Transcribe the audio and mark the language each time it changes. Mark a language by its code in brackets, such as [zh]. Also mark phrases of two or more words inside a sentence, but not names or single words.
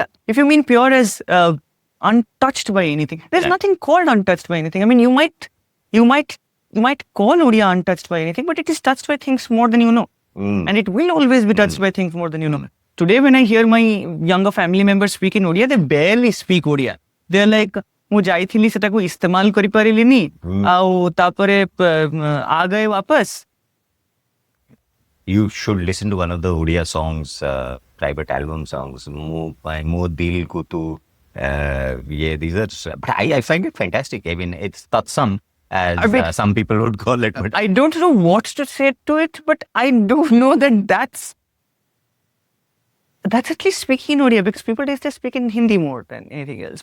[en] If you mean pure as untouched by anything. There's nothing called untouched by anything. I mean, you might call Odia untouched by anything, but it is touched by things more than you know. And it will always be touched by things more than you know. Today, when I hear my younger family members speak in Odia, they barely speak Odia. They're like, [or] ମୁଁ ଯାଇଥିଲି ସେଟାକୁ ଇସ୍ତେମାଲ କରିପାରିଲିନି ଆଉ ତାପରେ [hi] आ गए वापस. [en] You should listen to one of the Odia songs, private album songs. Mo dil ko tu. These are. But I find it fantastic. I mean, it's tatsam, as some people would call it. But I don't know what to say to it, but I do know that that's at least speaking in Odia, because people these days speak in Hindi more than anything else.